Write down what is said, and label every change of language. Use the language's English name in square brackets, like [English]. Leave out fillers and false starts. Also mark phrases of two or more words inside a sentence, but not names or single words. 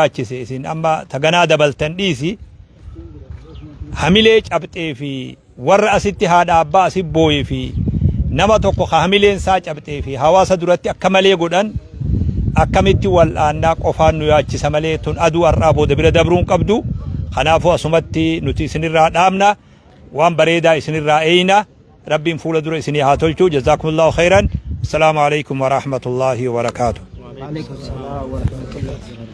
[Oromo] yaachise isin amma taganaa dabaltan dhiisi hamilee cabxee fi warra asitti haadha abbaa asi booyee fi nama tokko hamileen isaa cabxee fi hawaasa duratti akka malee godhan akkamitti wal'aannaa qofaan nu yaachisa malee tun aduu har'aa booda bira dabruun qabdu kanaafuu asumatti nuti isinirraa dhaamna waan bareedaa isinirraa eeyna rabbiin fuula dura isinii haa tolchu [Arabic] جزاكم الله خيرا السلام عليكم ورحمة الله وبركاته.